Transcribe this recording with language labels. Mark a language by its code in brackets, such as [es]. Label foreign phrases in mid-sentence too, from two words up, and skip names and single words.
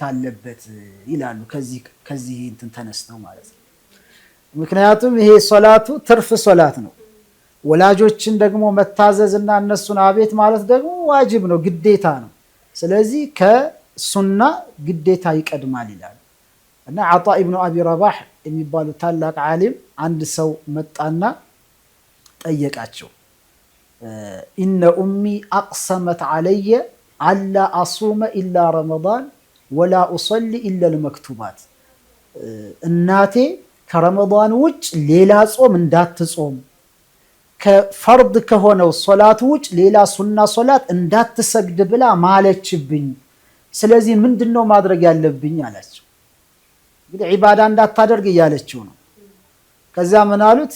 [am] አለበት ይላሉ። ከዚህ እንትን ተነስተው ማለት ነው። ምክንያቱም ይሄ ሶላቱ ትርፍ ሶላት ነው። ወላጆችን ደግሞ መታዘዝና እነሱን አቤት ማለት ደግሞ ዋጅብ ነው፣ ግዴታ ነው። ስለዚህ ከሱና ግዴታ ይቀድማል ይላል እና ዓጣ ኢብኑ አቢ ረባህ የሚባሉ ታላቅ ዓሊም አንድ ሰው መጣና ጠየቃቸው። [ar] إن أمي أقسمت علي ألا أصوم إلا رمضان ولا أصلي إلا المكتوبات፣ [am] እናቴ ከረመዳን ውጭ ሌላ ጾም እንዳትጾም ከፈርድ ከሆነው ሶላት ውጭ ሌላ ሱና ሶላት እንዳትሰግድ ብላ ማለችብኝ። ስለዚህ ምንድነው ማድረግ ያለብኝ አላቸው። እንግዲህ ዒባዳ እንዳታደርግ እያለችው ነው። ከዛ ምን አሉት?